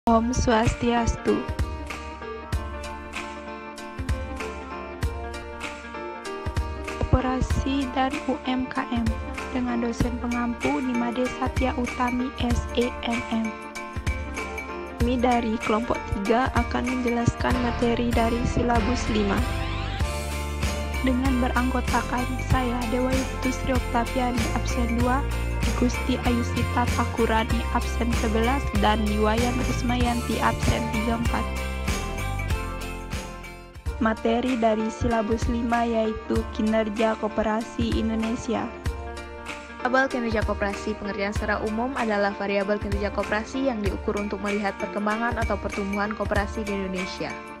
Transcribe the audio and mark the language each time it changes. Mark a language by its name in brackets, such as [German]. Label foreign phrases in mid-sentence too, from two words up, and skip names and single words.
[Balinese] Om Swastiastu. [Indonesian] Koperasi dan UMKM dengan dosen pengampu Nimade Satya Utami SEMM. Kami dari kelompok 3 akan menjelaskan materi dari silabus 5. Dengan beranggotakan saya Dewa Sri Oktaviani absen 2, Gusti Ayusita Takurani absen 11, dan Niwayan Kusmayanti absen 34. Materi dari silabus 5 yaitu kinerja koperasi Indonesia. Variabel kinerja koperasi pengertian secara umum adalah variabel kinerja koperasi yang diukur untuk melihat perkembangan atau pertumbuhan koperasi di Indonesia.